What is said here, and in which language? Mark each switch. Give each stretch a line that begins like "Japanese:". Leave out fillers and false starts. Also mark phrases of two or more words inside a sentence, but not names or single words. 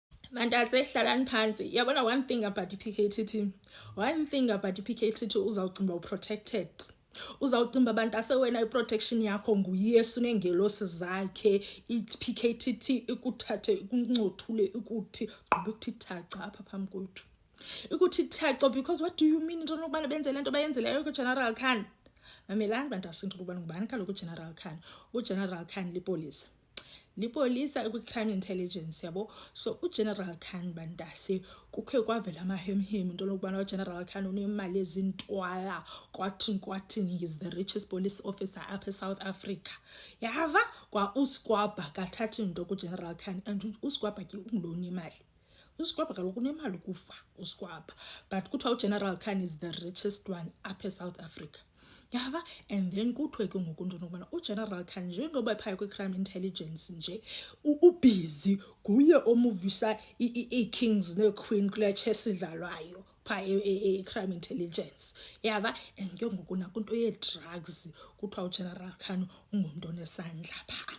Xhosa: Mantase hlalani phansi.
English: Yabona one thing about PKTT. One thing about PKTT
Xhosa: uzawucimba uprotected. Uzawucimba bantase wena iprotection yakho nguYesu nengelosi zakhe. PKTT ikuthathe ikuncothule ukuthi gqiba ukuthi thaca apha phambi kwethu. Ukuthi thaca because
English: what do you mean
Xhosa: into nokubana benze lento bayenzeleyo kuGeneral Khan? Mamelani bantase into ukubana ngubani kaloku uGeneral Khan. uGeneral Khan lipolisa. Lipolisa kwi-crime intelligence yabo. So uGeneral Khan bantase kukhe kwavela amahemhem into lokubana uGeneral Khan unemali ezintwala kwathini
English: he is the richest police officer
Xhosa: apha eSouth Africa. Yava kwa uSquabha kathathi into kuGeneral Khan and uSquabha ke ungiloni imali. uSquabha kaloku unemali ukufa uSquabha, but kuthiwa uGeneral Khan
English: is the richest one
Xhosa: apha eSouth Africa. Yava,
English: and then
Xhosa: kuthiwe ke ngoku into nokubana uGeneral Khan njengoba phaya kwi-crime intelligence nje ubusy nguye omuvisa i-kings ne-queen kule chess idlalwayo phaya e-crime intelligence. Yava, and ke ngoku nakunto ye-drugs kuthiwa uGeneral Khan ungumntu onesandla phaa.